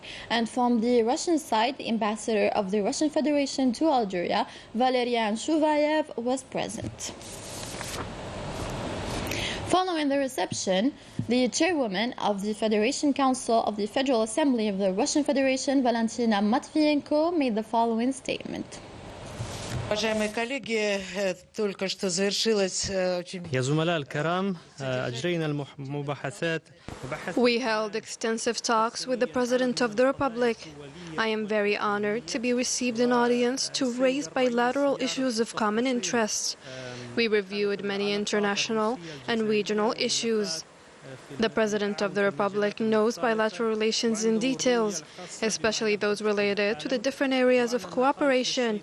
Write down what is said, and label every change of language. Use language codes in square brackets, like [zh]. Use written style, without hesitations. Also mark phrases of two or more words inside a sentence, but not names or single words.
[en] And from the Russian side, the Ambassador of the Russian Federation to Algeria, Valerian Shuvayev, was present. Following the reception, the chairwoman of the Federation Council of the Federal Assembly of the Russian Federation, Valentina Matviyenko, made the following statement. [ru] уважаемые коллеги, только что завершилась очень... [ar] يا زملاء الكرام أجرينا المباحثات [en] We held extensive talks with the President of the Republic I am very honored to be received an audience to raise bilateral issues of common interest. We reviewed many international and regional issues. The President of the Republic knows bilateral relations in details, especially those related to the different areas of cooperation.